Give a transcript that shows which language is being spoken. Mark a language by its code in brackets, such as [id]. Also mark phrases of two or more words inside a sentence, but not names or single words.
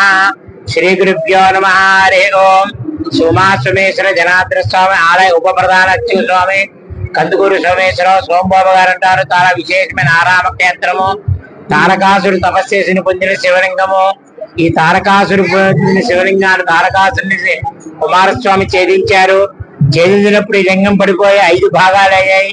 [sa] श्री गुरुभ्यो नमः। हरि ओम। [te] సోమేశ్వర జనార్దన స్వామి ఆలయ ఉప ప్రధాన అచ్యుత స్వామి కందుకూరు సోమేశ్వరరావు సోమబాబు గారు అంటారు. చాలా విశేషమైన ఆరామ క్షేత్రము. తారకాసుడు తపస్సు చేసి పొందిన శివలింగము. ఈ తారకాసుడు పొందిన శివలింగాన్ని తారకాసుడిని కుమారస్వామి ఛేదించారు. ఛేదించినప్పుడు ఈ లింగం పడిపోయి 5 భాగాలు అయ్యాయి.